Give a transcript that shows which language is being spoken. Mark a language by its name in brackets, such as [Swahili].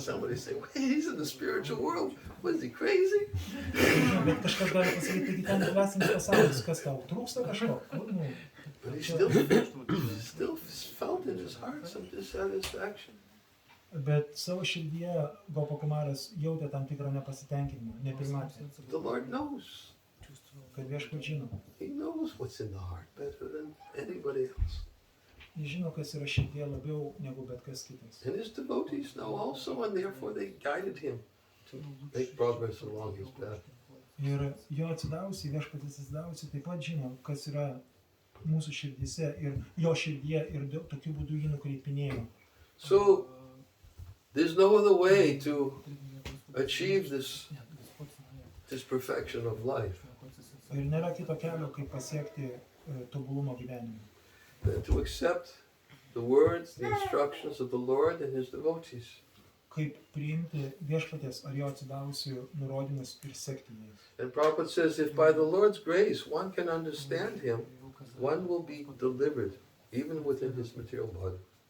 [English] Somebody say, wait, he's in the spiritual world. Was he crazy? [Lithuanian] Bet kažkas gali pasakyti, taigi ten dvasinis pasaulis, kas tau trūksta kažko? Nu, [English] But he still felt in his heart some dissatisfaction. [Lithuanian] bet savo širdyje Gopakumaras jautė tam tikrą nepasitenkinimą, nepilnatvę, [English] The Lord knows. [Lithuanian] kad viešpats žino. [English] He knows what's in the heart better than anybody else. [Lithuanian] Jis žino, kas yra širdyje labiau negu bet kas kitas. [English] And his devotees know also, and therefore they guided him to make progress along his path. [Lithuanian] Ir jo atsidavusi, viešpatis atsidavusi, taip pat žino, kas yra mūsų širdyse ir jo širdyje ir tokiu būdu jį nukreipinėjo. [English] So there's no other way to achieve this perfection of life [Lithuanian] Ir nėra kito kelio, kaip pasiekti tobulumo gyvenime. [English] than to accept the words, the instructions of the Lord and his devotees. [Lithuanian] Kaip priimti viešpaties ar jo atsidavusių nurodymus ir sekti jais. [English] And Prabhupada says, if by the Lord's grace one can understand him, one will be delivered, even within his material body.